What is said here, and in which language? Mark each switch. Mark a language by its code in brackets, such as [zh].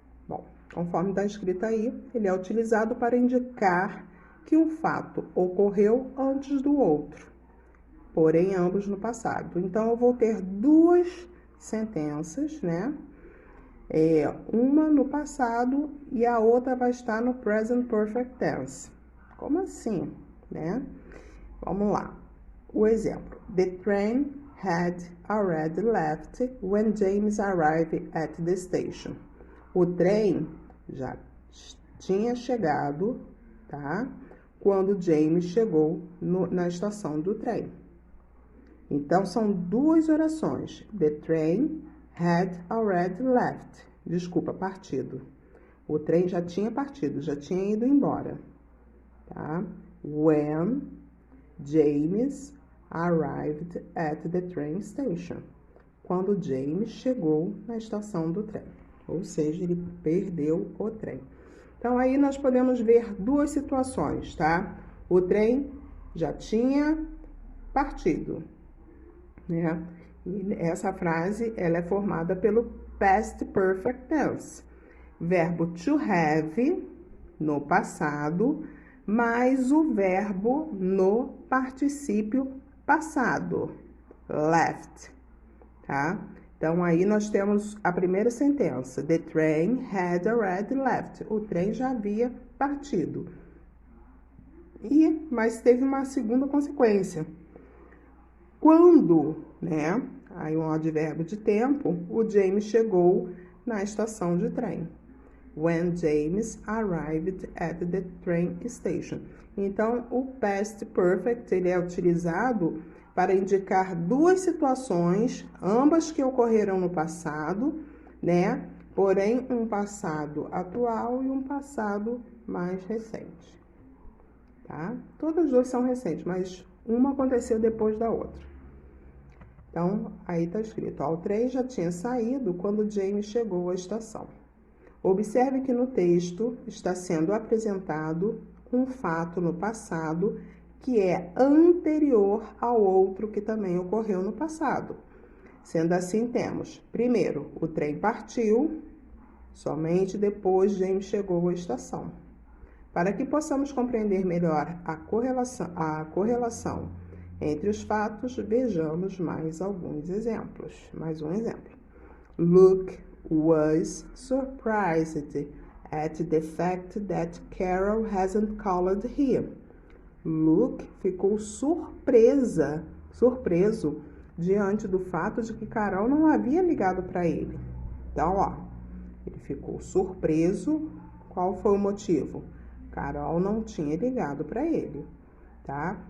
[pt] Bom, conforme está escrito aí, ele é utilizado para indicar que um fato ocorreu antes do outro, porém ambos no passado. Então, eu vou ter duas sentenças, né? Uma no passado e a outra vai estar no Present Perfect Tense. Como assim, né? Vamos lá. O exemplo. [en] The train had already left when James arrived at the station. [pt] O trem já tinha chegado, tá? quando James chegou na estação do trem. Então, são duas orações. [en] The train had already left. [pt] Desculpa, partido. O trem já tinha partido, já tinha ido embora. Tá? [en] When James arrived at the train station. [pt] Quando James chegou na estação do trem. Ou seja, ele perdeu o trem. Então, aí nós podemos ver duas situações, tá? O trem já tinha partido, né? E essa frase, ela é formada pelo past perfect tense. Verbo to have, no passado, mais o verbo no particípio passado, left, tá? Então, aí nós temos a primeira sentença. [en] The train had already left. [pt] O trem já havia partido. Mas teve uma segunda consequência. Quando, né? Aí um advérbio de tempo, o James chegou na estação de trem. [en] When James arrived at the train station. [pt] Então, o past perfect, ele é utilizado para indicar duas situações, ambas que ocorreram no passado, né? Porém, um passado atual e um passado mais recente, tá? Todas as duas são recentes, mas uma aconteceu depois da outra. Então, aí tá escrito, ó, o trem já tinha saído quando James chegou à estação. Observe que no texto está sendo apresentado um fato no passado que é anterior ao outro que também ocorreu no passado. Sendo assim, temos, primeiro, o trem partiu, somente depois James chegou à estação. Para que possamos compreender melhor a correlação entre os fatos, vejamos mais alguns exemplos. Mais um exemplo. [en] Luke was surprised at the fact that Carol hasn't called him. [pt] Luke ficou surpreso diante do fato de que Carol não havia ligado para ele. Então, ó, ele ficou surpreso. Qual foi o motivo? Carol não tinha ligado para ele, tá?